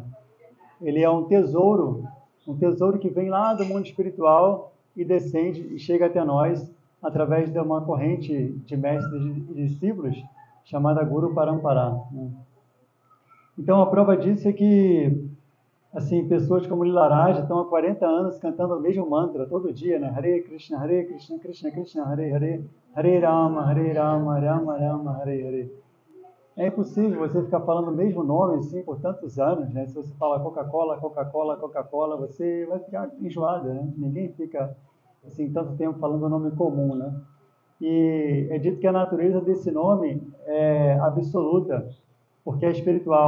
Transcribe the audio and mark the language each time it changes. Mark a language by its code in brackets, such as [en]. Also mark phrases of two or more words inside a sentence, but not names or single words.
[pt] Ele é um tesouro que vem lá do mundo espiritual e descende e chega até nós através de uma corrente de mestres e discípulos chamada Guru Parampara. Então, a prova disso é que, assim, pessoas como Lila Raja estão há 40 anos cantando o mesmo mantra todo dia, né? [sa] हरे कृष्ण, कृष्ण कृष्ण, हरे हरे, हरे राम, राम राम, हरे हरे. [pt] É impossível você ficar falando o mesmo nome assim por tantos anos, né? Se você fala Coca-Cola, você vai ficar enjoada, né? Ninguém fica assim tanto tempo falando o nome comum, né? E é dito que a natureza desse nome é absoluta, porque é espiritual.